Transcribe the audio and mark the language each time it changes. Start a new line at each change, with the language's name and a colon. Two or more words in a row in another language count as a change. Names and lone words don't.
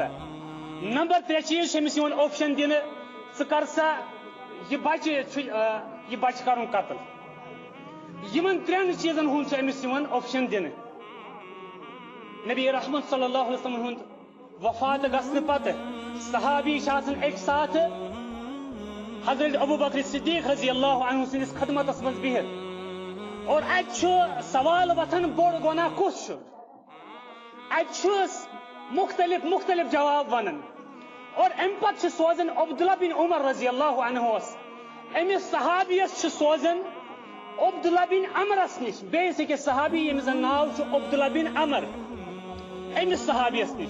Kashmiri: نمبر 3 چیٖز چھِ أمِس یِوان آپشن دِنہٕ ژٕ کر سا یہِ بچہِ کرُن قتل. یِمن 3 چیٖزن ہُنٛد چھُ أمِس یِوان آپشن دِنہٕ. نبی رحمت
Arabic: صلی اللہ علیہ وسلم
Kashmiri: ہُنٛد وفات گژھنہٕ پتہٕ صحابی چھِ آسان اکہِ ساتہٕ حضرت ابو بکر صدیق
Arabic: رضی اللہ عنہ
Kashmiri: سٕنٛدِس خدمتس منٛز بِہِتھ, اور اتہِ چھُ سوال وتھان بوٚڑ گۄناہ کُس چھُ. اتہِ چھُ مختلف جواب ونان, اور امہِ پتہٕ چھِ سوزان عبداللہ بن عمر
Arabic: رضی اللہ عنہس,
Kashmiri: أمِس صحابیس چھِ سوزان عبداللہ بن عمرس نِش, بیٚیِس أکِس صحابی ییٚمِس زن ناو چھُ عبداللہ بن عمر, أمِس صحابیس نِش.